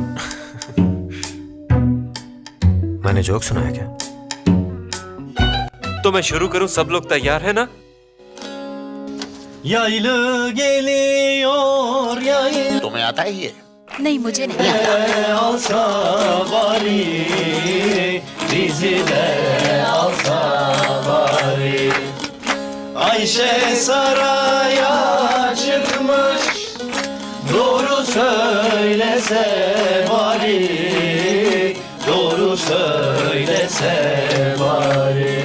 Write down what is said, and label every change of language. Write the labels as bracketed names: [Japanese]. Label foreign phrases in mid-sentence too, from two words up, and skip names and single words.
[Urdu] میں نے جوک سنایا کیا? تو میں شروع کروں؟ سب لوگ تیار ہے نا? تمہیں آتا ہے یہ? نہیں، مجھے نہیں آتا. [Turkish] Ayşe saraya çıkmış, doğru söylese bari, doğru söylese bari.